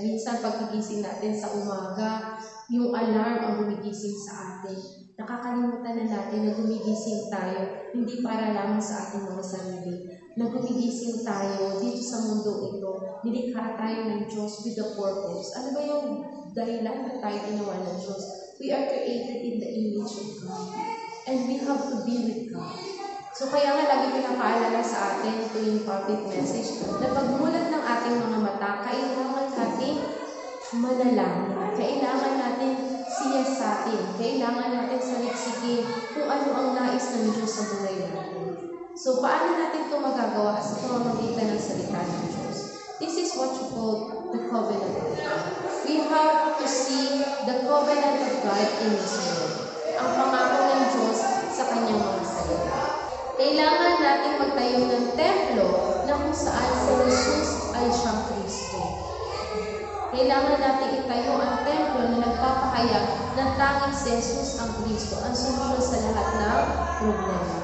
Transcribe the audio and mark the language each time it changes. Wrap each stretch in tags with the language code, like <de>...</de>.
<tl>Minsan pagkagising natin sa umaga, yung alarm ang gumigising sa atin. Nakakalimutan na natin na gumigising tayo, hindi para lamang sa ating mga sarili. Na gumigising tayo dito sa mundo ito, nilikha tayo ng Diyos</tl> <en>with a purpose.</en> <tl>Ano ba yung dahilan na tayo ginawa ng Diyos?</tl> <en>We are created in the image of God. And we have to be with God.</en> <tl>So kaya nga lagi pinapaalala sa atin tuwing public message na pagmulat ng ating mga mata, kailangan natin manalangin. Kailangan natin siyasatin. Kailangan natin saliksikin kung ano ang nais ng Diyos sa buhay natin. So paano natin ito magagawa sa pamamagitan ng salita ng Diyos?</tl> <en>This is what you call the covenant of God. We have to see the covenant of God in His Word.</en> <tl>Ang pangako ng Diyos sa kanyang mga salita. Kailangan natin magtayo ng templo na kung saan si Jesus ay siyang Kristo. Kailangan natin itayo ang templo na nagpapahayag na tanging si Jesus ang Kristo, ang solusyon sa lahat ng problema.</tl>